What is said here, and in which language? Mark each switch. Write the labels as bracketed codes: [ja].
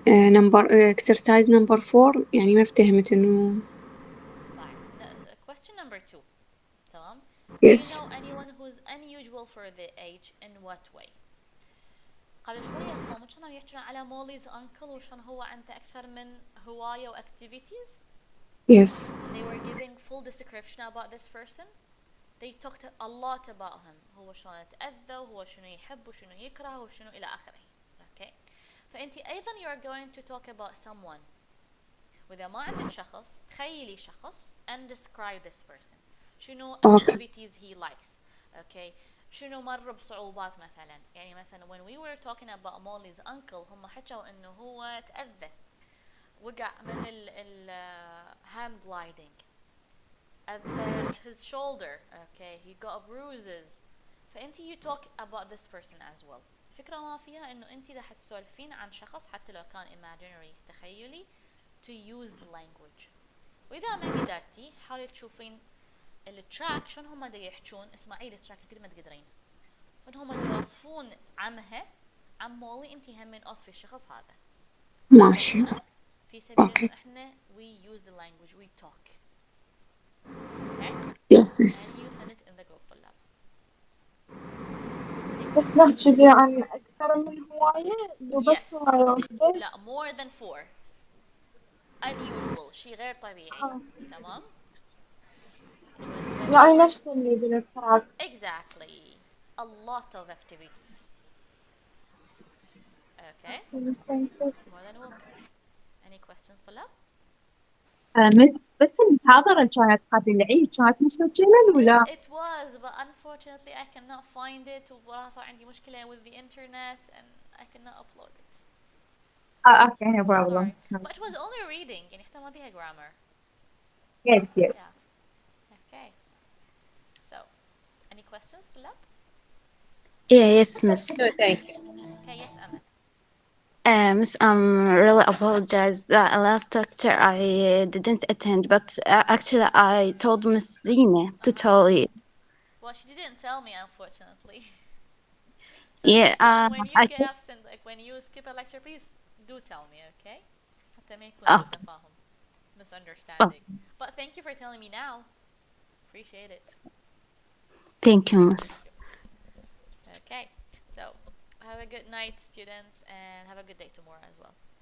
[en] number exercise number 4 [ar] يعني ما افتهمت انه. [en] Question number 2. [ar] تمام. [en] Yes. Do you know anyone who's unusual for the age? In what way? [ar] قبل شوية هم كانوا يحكون على مولي's uncle وشون هو عنده أكثر من هواية و activities. [en] Yes. And they were giving full description about this person. They talked a lot about him. [ar] هو شلون يتأذى وهو شنو يحب وشنو يكره وشنو إلى آخره. [en] Okay. [ar] فأنت أيضا [en] you are going to talk about someone. [ar] وإذا ما عندك شخص تخيلي شخص [en] and describe this person. شنو activities he likes. [ar] Okay. شنو مر بصعوبات مثلا. يعني مثلا [en] when we were talking about Molly's uncle [ar] هم حكوا إنه هو تأذى. وقع من ال hand gliding. [en] His shoulder. Okay. He got bruises. فأنت you talk about this person as well. [ar] الفكرة ما فيها إنه أنت راح تسولفين عن شخص حتى لو كان imaginary تخيلي [en] to use the language. [ar] وإذا ما قدرتي حاولي تشوفين التراك شلون هم دا يحجون، اسمعي التراك قد ما تقدرين، شلون هم دا يوصفون عمها عم مولي، انتي هم من اوصفي الشخص هذا ماشي. في سبيل [en] Okay. [ar] انه احنا [en] we use the language we talk. Okay? Yes, miss. And you send it in the group طلاب. [ar] بس نحكي عن أكثر من هواية وبس [en] Yes. [ar] هواية واحدة. [en] لا more than 4. [ar] unusual شي غير طبيعي. تمام؟ يعني نفس اللي بالتراك. [en] Exactly. A lot of activities. Okay. More than welcome. Any questions طلاب؟ [ar] بس المحاضرة كانت قبل العيد كانت مسجلة ولا؟ [en] It was, but unfortunately I cannot find it. [ar] وراها صار عندي مشكلة [en] with the internet and I cannot upload it. Okay, no So problem. sorry. But it was only reading. [ar] يعني حتى ما بيها grammar. [en] Yes, yes. Yeah. Okay. So, any questions طلاب؟ Yeah, yes, miss. No, thank you. Okay, yes, Amal. Miss, really apologize. The last lecture I didn't attend, but actually I told Miss Zina to tell you. Well, she didn't tell me, unfortunately. So Yeah, next time when you I get think. absent, like when you skip a lecture, please do tell me, okay? [ar] حتى ما يكون [en] Oh, [ar] سوء تفاهم, misunderstanding. [en] But thank you for telling me now. Appreciate it. thank you, Miss. Okay, so have a good night, students, and have a good day tomorrow as well.